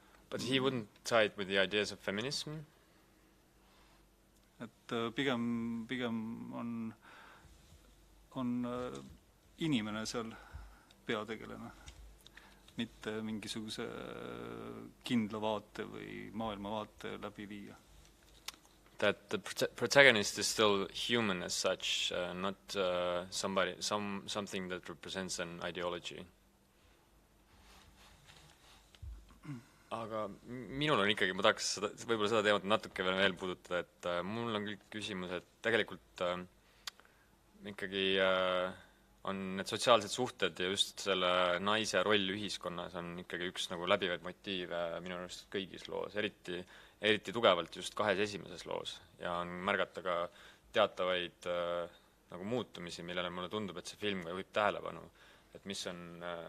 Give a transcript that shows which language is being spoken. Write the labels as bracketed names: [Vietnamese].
[English] But he wouldn't tie it with the ideas of feminism? [Estonian] Et pigem on inimene seal peategelane, mitte mingisuguse kindla vaate või maailmavaate läbi viia. [English] That the protagonist is still human as such, not something that represents an ideology. [Estonian] Aga minul on ikkagi, ma tahaks võib-olla seda teemat natuke veel puudutada, et mul on kõik küsimus, et tegelikult ikkagi on need sotsiaalsed suhted ja just selle naise roll ühiskonnas on ikkagi üks nagu läbivaid motiive minu arust kõigis loos, eriti tugevalt just kahes esimeses loos ja on märgata ka teatavaid nagu muutumisi, millele mulle tundub, et see film ka juhib tähelepanu, et mis on